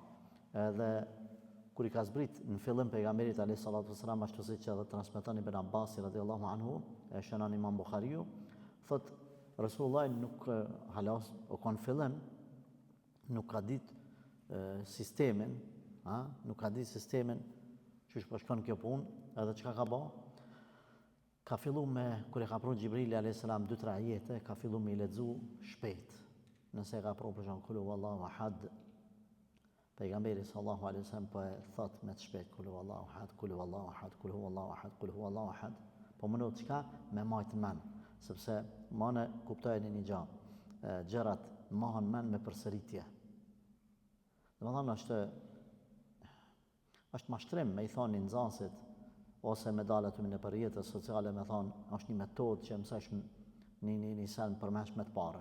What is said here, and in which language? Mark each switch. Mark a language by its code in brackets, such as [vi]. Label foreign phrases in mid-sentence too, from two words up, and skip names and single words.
[sq] Edhe kur I ka zbrit në fillim pejgamberit [ar] عليه الصلاة والسلام, [sq] ashtu siç edhe transmeton Ibn Abbas [ar] رضي الله عنه, [sq] e shënon Imam Buhariu, thot Resulullah nuk halas o kon fillim nuk ka ditë sistemin, nuk ka ditë sistemin që po shkon kjo punë, edhe çka ka bë? Ka fillu me kur e ka pru Xhibrili [ar] عليه السلام [sq] 2-3 ajete, ka fillu me I lexu shpejt. Nëse ka pru për shembull [ar] قل هو الله أحد, [sq] pejgamberi [ar] صلى الله عليه وسلم [sq] po e thot me të shpejt [ar] قل هو الله أحد، قل هو الله أحد، قل هو الله أحد، قل هو الله أحد. [sq] Po më not çka me majt mend, sepse mane kuptojnë një gjë. Gjërat mahen mend me përsëritje. Domethënë është mashtrim me I thonë nxënësit ose me dalë aty në rrjetet sociale me thonë është një metodë që mësosh një sen përmesh me të parën.